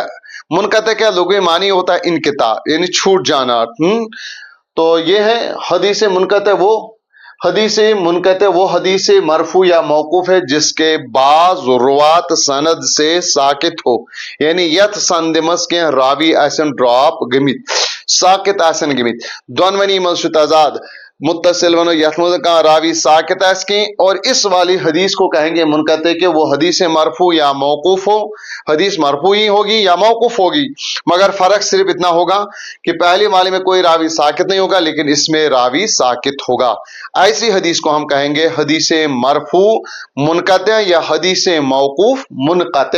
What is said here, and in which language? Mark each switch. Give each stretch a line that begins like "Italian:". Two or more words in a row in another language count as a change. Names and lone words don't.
Hindi: मुनक़ता क्या लुग़वी मानी होता है इनक़िता, यानी छूट जाना। तो ये है हदीस मुनक़ता, वो हदीस मरफू या मौकूफ है जिसके बाज़ रुवात सनद से साकित हो, यानी
Kashmiri: यथ संदमस के रावी आसन ड्रॉप गमित, साकित आसन गमित, दोनवनी मल तजाद मुत्तसिल वनो यथमुद का रावी साकित की,
Hindi: और इस वाली हदीस को कहेंगे मुनक़ते के वो हदीस मरफू या मौकूफ हो, हदीस मरफू ही होगी या मौकूफ होगी, मगर फर्क सिर्फ इतना होगा कि पहले वाले में कोई रावी साकित नहीं होगा लेकिन इसमें रावी साकित होगा। ऐसी हदीस को हम कहेंगे हदीस मरफू मुनक़ते या हदीस मौकूफ मुनक़ते।